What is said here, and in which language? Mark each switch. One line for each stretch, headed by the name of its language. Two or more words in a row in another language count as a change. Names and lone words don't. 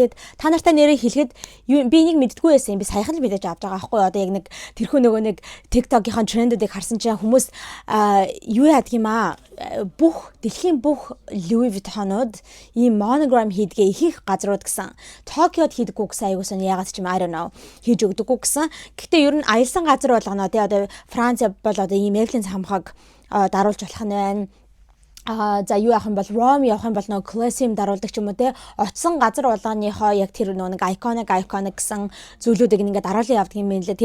Mongolian: Тэгээд та нартай нэрээ хэлэхэд би энийг мэддэггүй байсан юм. Би саяхан л мэдээж авч байгаа байхгүй. Одоо яг нэг тэрхүү нөгөө нэг TikTok-ийн трендүүдийг харсан чинь хүмүүс юу яадаг юм аа. Дэлхийн бүх Louis Vuitton-ууд ийм monogram хийдгээ ихэнх газрууд гэсэн. Токиод хийдэггүй гэсэн аягуулсан яагаад ч юм
English: I don't know.
Mongolian: Хийж өгдөггүй гэсэн. Гэхдээ ер нь аялсан газар болгоно. Тэгээ одоо Франц бол одоо ийм Eiffel цамхаг даруулж болох нь байна. За юу яах юм бол Rome явах юм бол нөгөө Colosseum даруулдаг ч юм уу те очсон газар болгоныхоо яг тэр нөгөө iconic гэсэн зүйлүүдийг ингээд дараалан явдаг юм байна лээ.